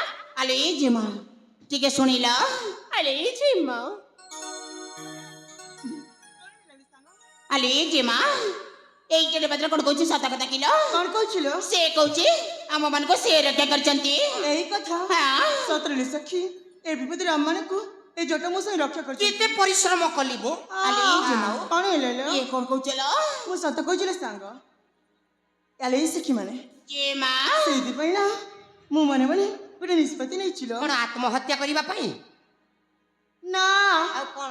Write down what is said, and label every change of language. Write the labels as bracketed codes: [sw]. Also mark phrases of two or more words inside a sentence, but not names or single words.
[or] ଆଲେ ଜିମା ଟିକେ ଶୁଣିଲ ଆଲେ ଜିମା ଆଲେ ଜିମା ଏଇ ଜଟପାତ୍ର କଣ କହୁଛି ସତ କଥା କିଲୋ କଣ କହୁଥିଲ ସେ କହୁଛି ଆମ ମାନଙ୍କୁ ସେ ରକ୍ଷା କରିଛନ୍ତି ଏଇ କଥା ହଁ ସତରେ ସଖୀ ଏ ବିପଦରେ ଆମମାନଙ୍କୁ [bn] এই জটা মশাই রক্ষা করছে [or] କେତେ ପରିଶ୍ରମ କଲି ମୁଁ ଆଲେ ଜିମା କଣ ହେଲେ ଲୋ ଇଏ କଣ କହୁଛଲ ମୁଁ ସତ କହୁଥିଲି ସାଙ୍ଗ ଆଲେ ଏଇ ସଖୀ ମାନେ ଜିମା ସେଇଥିପାଇଁ ନା ମୁଁ ମନେ ମନେ ଗୋଟେ ନିଷ୍ପତ୍ତି ନେଇছিল କଣ ଆତ୍ମହତ୍ୟା କରିବା ପାଇଁ ନା ଆଉ କଣ